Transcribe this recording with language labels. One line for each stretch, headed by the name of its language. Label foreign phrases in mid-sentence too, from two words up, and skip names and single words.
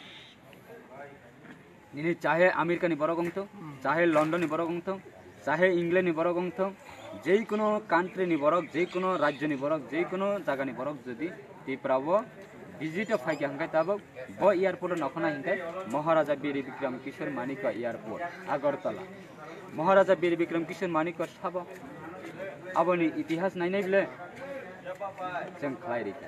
Kok Borok: निनि चाहे अमेरिका नि बरक गंथो चाहे लंडन नि बरक गंथो चाहे इंग्लैंड नि बरक गंथो जे कोनो कान्ट्री नि बरक जे कोनो राज्य नि बरक जे कोनो जागा नि बरक जदि टिप्रावो विजिट फाइके हंकाय ताबो ब एयरपोर्ट नखना हंकाय महाराजा वीर विक्रम किशोर मानिक एयरपोर्ट आगरतला महाराजा वीर विक्रम किशोर मानिक साबो आबोनि इतिहास नायनायब्ले जों खालायरिखा